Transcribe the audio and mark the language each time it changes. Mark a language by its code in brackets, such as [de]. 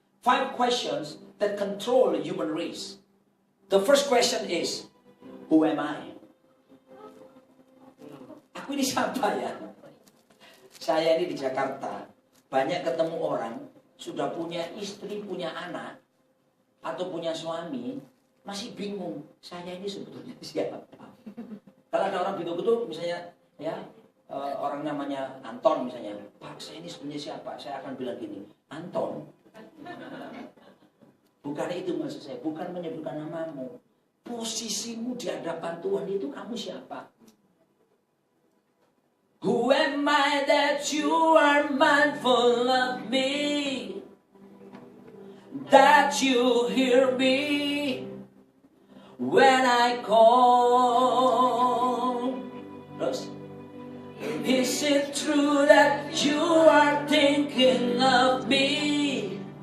[en] 5 questions that control the human race. The first question is, who am I? [id] Aku ini siapa ya? Saya ini di Jakarta, banyak ketemu orang, sudah punya istri, punya anak, atau punya suami, masih bingung, saya ini sebetulnya siapa? Kalau ada orang betul-betul, misalnya, ya, orang namanya Anton misalnya, Pak, saya ini sebenarnya siapa? Saya akan bilang gini, Anton, bukan itu maksud saya, bukan menyebutkan namamu. Posisimu di hadapan Tuhan itu kamu siapa? [en] Who am I that you are mindful of me? That you hear me when I call? Terus, is it true that you are thinking of me?